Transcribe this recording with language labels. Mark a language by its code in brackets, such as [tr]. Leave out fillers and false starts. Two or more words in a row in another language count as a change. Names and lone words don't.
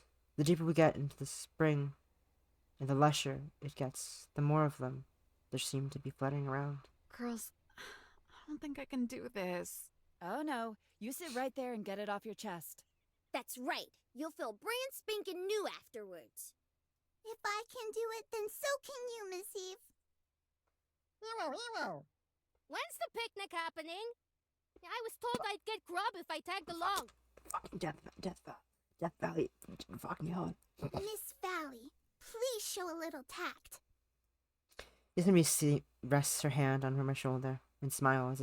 [en] The deeper we get into the spring, and the lusher it gets, the more of them there seem to be flooding around. Girls, I don't think I can do this. Oh no, you sit right there and get it off your chest. That's right. You'll feel brand spanking new afterwards. If I can do it, then so can you, Miss Eve. Ewo, ewo. When's the picnic happening? I was told I'd get grub if I tagged along. Fucking Death Valley. Fucking hell. Miss Valley, please show a little tact. Yosemite rests her hand on my shoulder and smiles.